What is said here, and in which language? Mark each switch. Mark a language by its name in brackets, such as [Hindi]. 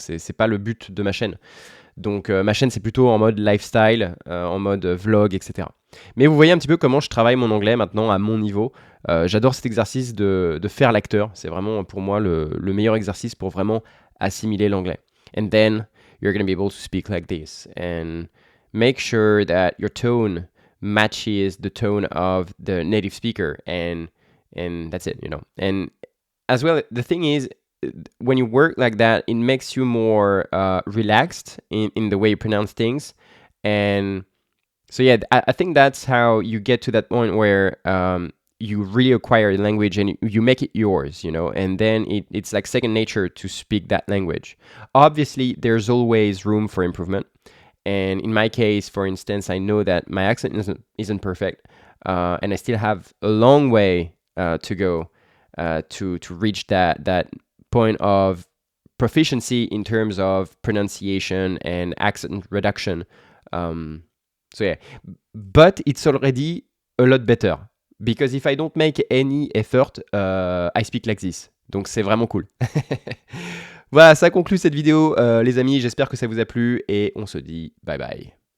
[French] C'est pas le but de ma chaîne. Donc ma chaîne, c'est plutôt en mode lifestyle, en mode vlog, etc. Mais vous voyez un petit peu comment je travaille mon anglais maintenant à mon niveau. J'adore cet exercice de faire l'acteur. C'est vraiment pour moi le meilleur exercice pour vraiment assimiler l'anglais. [English] And then you're going to be able to speak like this. And make sure that your tone matches the tone of the native speaker. And that's it, you know. And as well, the thing is, when you work like that, it makes you more relaxed in the way you pronounce things. And so yeah, I think that's how you get to that point where you really acquire the language and you make it yours, you know, and then it's like second nature to speak that language. Obviously, there's always room for improvement. And in my case, for instance, I know that my accent isn't perfect, and I still have a long way to go to reach that point of proficiency in terms of pronunciation and accent reduction. So yeah, but it's already a lot better because if I don't make any effort, I speak like this. [French] Donc c'est vraiment cool. Voilà, ça conclut cette vidéo, les amis. J'espère que ça vous a plu et on se dit bye bye.